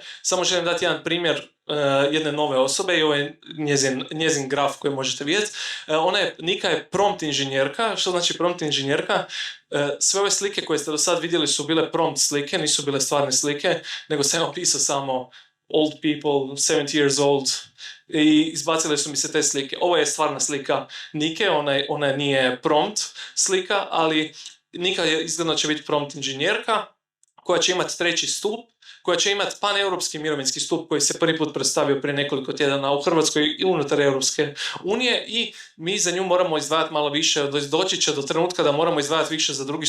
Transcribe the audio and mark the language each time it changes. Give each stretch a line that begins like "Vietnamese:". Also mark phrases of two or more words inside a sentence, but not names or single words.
Croatian: Samo želim dati jedan primjer jedne nove osobe i ovo je njezin graf koji možete vidjeti. Nika je prompt inženjerka. Što znači prompt inženjerka? Sve ove slike koje ste do sad vidjeli su bile prompt slike, nisu bile stvarne slike, nego sam opisao samo
English: old people, 70 years old,
Croatian: i izbacile su mi se te slike. Ovo je stvarna slika Nike, ona nije prompt slika, ali Nika izgledno će biti prompt inženjerka koja će imati 3. stup, koja će imati paneuropski mirovinski stup koji se prvi put predstavio prije nekoliko tjedana u Hrvatskoj i unutar Europske unije, i mi za nju moramo izdvajati malo više, doći će do trenutka da moramo izdvajati više za 2.